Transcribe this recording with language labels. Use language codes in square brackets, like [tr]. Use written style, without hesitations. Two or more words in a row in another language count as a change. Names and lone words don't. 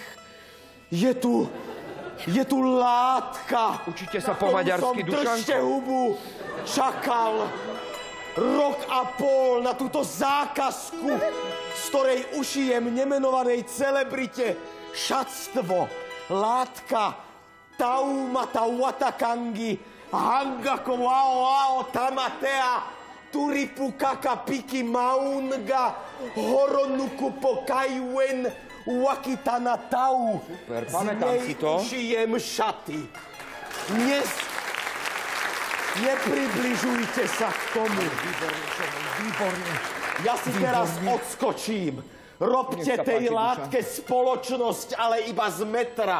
[sk] Je tu látka. Učíte sa po maďarsky, Dušanko? Držte hubu. Čakal rok a pol na túto zákazku, z ktorej ušijem nemenovanej celebrite šatstvo, látka, taumata watakangi, hangako wao wao tamatea, turipu kaka piki maunga, horonuku pokajwen, wakitana tau. Super, pamätám si to. Z nej ušijem šaty. Nepribližujte sa k tomu. Výborne. Ja si teraz odskočím. Robte tej látke spoločnosť, ale iba z metra.